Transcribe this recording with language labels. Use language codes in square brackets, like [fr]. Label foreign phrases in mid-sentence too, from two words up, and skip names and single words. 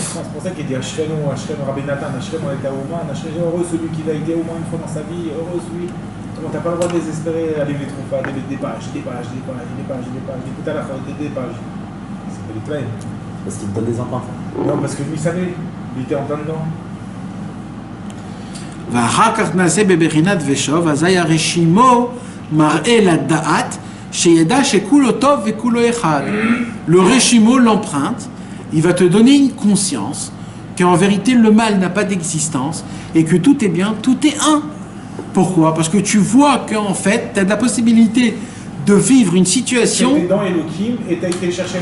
[fr] C'est pour ça qu'il dit Ashrenu, Rabbi Nathan, Ashrenu est à Ouman, Ashrenu heureux celui qui a été au moins une fois dans sa vie, heureux celui. Donc t'as pas le droit de désespérer, aller les trouver, des pages, écoute à la fin, des pages. C'est pas les traînes. Parce qu'il te donne des empreintes. Non, parce que lui il savait, il était en plein dedans. [he] ואחר כך נעשה בבחינת ושוב, אזי הרשימו מראה לדעת שידע שכולו טוב וכולו אחד. [fr] Le reshimo, l'empreinte, il va te donner une conscience qu'en vérité le mal n'a pas d'existence et que tout est bien, tout est un. Pourquoi? Parce que tu vois qu'en fait, tu as la possibilité de vivre une situation... Tu es dans Elohim et tu as été chercher...